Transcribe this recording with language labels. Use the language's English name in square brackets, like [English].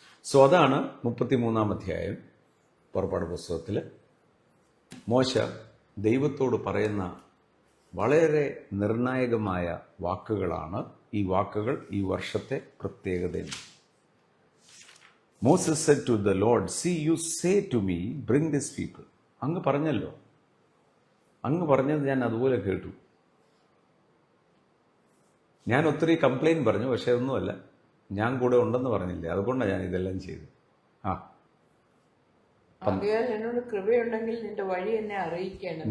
[Malayalam] So അതാണ് 33-ാം അധ്യായം പുറപ്പാട് പുസ്തകത്തിൽ മോശ ദൈവത്തോട് പറയുന്ന വളരെ നിർണായകമായ വാക്കുകളാണ്. ഈ വാക്കുകൾ ഈ വർഷത്തെ പ്രത്യേകതയാണ്. [English] Moses said to the Lord, see, you say to me, bring these people. [Malayalam] അങ്ങ് പറഞ്ഞല്ലോ, അങ്ങ് പറഞ്ഞത് ഞാൻ അതുപോലെ കേട്ടു. ഞാൻ ഒത്തിരി കംപ്ലൈൻറ്റ് പറഞ്ഞു, പക്ഷേ ഒന്നുമല്ല, ഞാൻ കൂടെ ഉണ്ടെന്ന് പറഞ്ഞില്ലേ, അതുകൊണ്ടാണ് ഞാൻ ഇതെല്ലാം ചെയ്തത്. എന്നോട് കൃപയുണ്ടെങ്കിൽ നിന്റെ വഴി എന്നെ അറിയിക്കണം.